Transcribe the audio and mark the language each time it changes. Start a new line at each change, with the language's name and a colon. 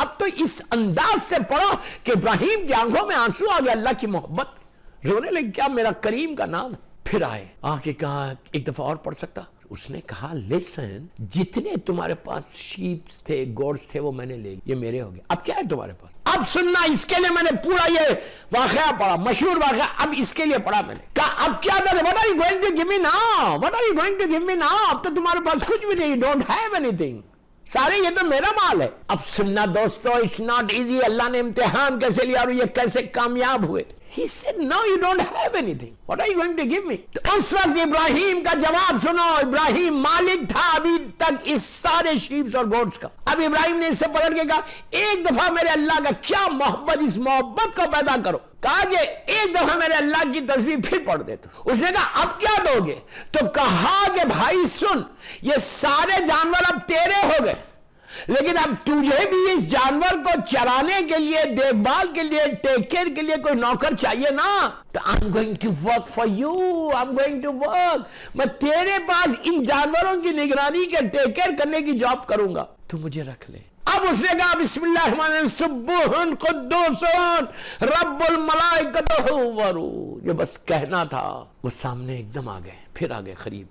Urdu: اب تو اس انداز سے پڑھا کہ ابراہیم کی آنکھوں میں آنسو آ گیا, اللہ کی محبت, رونے لگے, کیا میرا کریم کا نام ہے. پھر آئے, آ کے کہا ایک دفعہ اور پڑھ سکتا. اس نے کہا لسن, جتنے تمہارے پاس شیپس تھے, گوڈس تھے, وہ میں نے لے لیے, یہ میرے ہو گئے. اب کیا ہے تمہارے پاس, اب سننا. اس کے لیے میں نے پورا یہ واقعہ پڑھا, مشہور واقعہ, اب اس کے لیے پڑھا میں نے. کہا اب کیا کرے,
English: what are you going to give me now, what are you going to give me now.
Urdu: اب تو تمہارے پاس کچھ بھی نہیں,
English: you don't have anything,
Urdu: سارے یہ تو میرا مال ہے. اب سننا دوستو,
English: it's not easy.
Urdu: اللہ نے امتحان کیسے لیا اور یہ کیسے کامیاب ہوئے.
English: He said, no, you don't have anything. What are you going to give me?
Urdu: تو اس وقت ابراہیم کا جواب سنو. ابراہیم مالک تھا ابھی تک اس سارے شیپس اور گوٹس کا. اب ابراہیم نے اس سے پکڑ کے کہا ایک دفعہ میرے اللہ کا کیا محبت, اس محبت کو پیدا کرو. کہا کہ ایک دفعہ میرے اللہ کی تصویر پھر پڑھ دیتا. اس نے کہا اب کیا دو گے. تو کہا کہ بھائی سن, یہ سارے جانور اب تیرے ہو گئے, لیکن اب تجھے بھی اس جانور کو چرانے کے لیے, دیکھ بھال کے لیے, ٹیک کیئر کے لیے کوئی نوکر چاہیے نا.
English: تو I'm going to work for you, I'm going to work.
Urdu: میں تیرے پاس ان جانوروں کی نگرانی کے, ٹیک کیئر کرنے کی جاب کروں گا, تو مجھے رکھ لے. اب اس نے کہا
Arabic: بسم اللہ الرحمن الرحیم سبوح قدوس رب الملائکۃ والروح.
Urdu: یہ بس کہنا تھا, وہ سامنے ایک دم آ گئے. پھر آ گئے قریب.